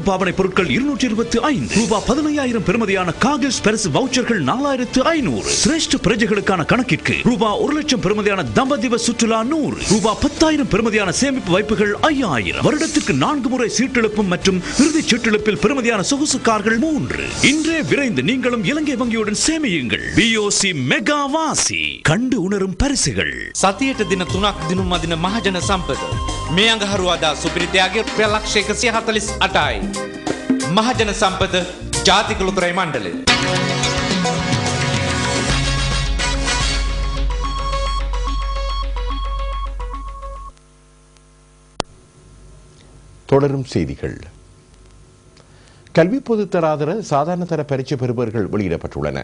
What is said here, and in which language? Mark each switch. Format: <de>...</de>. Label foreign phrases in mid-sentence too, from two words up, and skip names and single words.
<ta>பாவனை பொருட்கள் 225, ரூபா 15,000 பெறுமதியான காகில்ஸ் பரிசு வவுச்சர்கள் 4,500, சிரேஷ்ட பிரஜைகளுக்கான கணக்கிற்கு ரூபா 1,00,000 பெறுமதியான தம்பதிவ சுற்றுலா 100, ரூபா 10,000 பெறுமதியான சேமிப்பு வாய்ப்புகள் 5,000, வருடத்திற்கு 4 முறை சீட்டெழுப்பும் மற்றும் இறுதி சீட்டெழுப்பில் பெறுமதியான சொகுசு கார்கள் 3. இன்றே விரைந்து நீங்களும் இலங்கை வங்கியுடன் சேமியுங்கள். பிஓசி மெகா வாசி கண்டு உணரும் பரிசுகள்.</ta> <si>සතියට දින 3ක් දිනුම් අදින මහජන සම්පත මේ අඟහරුවාදා සුපිරිතයාගේ ₹1,148යි. මහජන සම්පත ජාතික ලොතරැයි මණ්ඩලය.</si> <ta>தொடரும் செய்திகள். கல்வி பொதுத்தராதர சாதாரண தர பரீட்சை பெறுபவர்கள் வெளியிடப்பட்டுள்ளன.</ta>